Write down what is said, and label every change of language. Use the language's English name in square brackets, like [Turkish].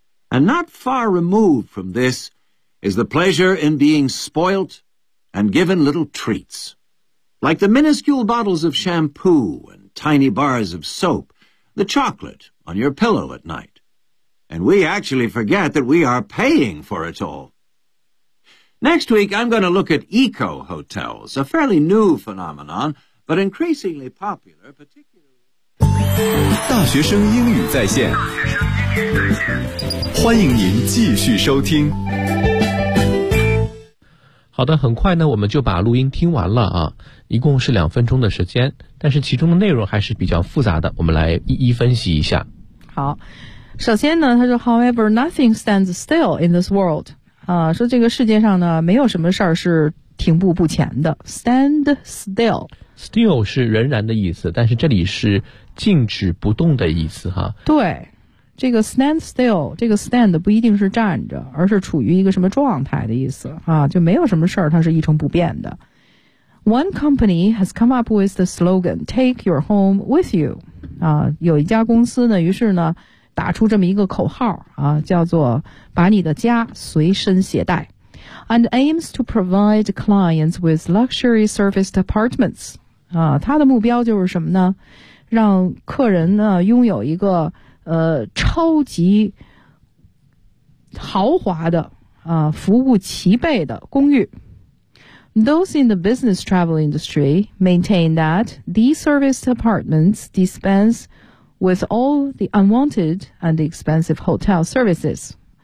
[English] And not far removed from this is the pleasure in being spoilt and given little treats, like the minuscule bottles of shampoo and tiny bars of soap, the chocolate on your pillow at night. And we actually forget that we are paying for it all. Next week, I'm going to look at eco-hotels, a fairly new phenomenon, but increasingly popular, particularly... [Chinese] 大学生英语在线，欢迎您继续收听。好的，很快呢，我们就把录音听完了啊，一共是两分钟的时间，但是其中的内容还是比较复杂的，我们来一一分析一下。好，首先呢，他说 ， [English] However, nothing stands still in this world， [Chinese] 啊，说这个世界上呢，没有什么事儿是停步不前的 ，stand still。 Still 是仍然的意思，但是这里是静止不动的意思哈。对。这个 stand still， 这个 stand 不一定是站着，而是处于一个什么状态的意思啊，就没有什么事儿它是一成不变的。 [English] One company has come up with the slogan, take your home with you. [Chinese] 啊，有一家公司呢，于是呢，打出这么一个口号啊，叫做把你的家随身携带。 [English] And aims to provide clients with luxury serviced apartments. [Chinese] 啊，它的目标就是什么呢？让客人呢，拥有一个超级豪华的啊，服务齐备的公寓。 [English] Those in the business travel industry maintain that these serviced apartments dispense with all the unwanted and expensive hotel services.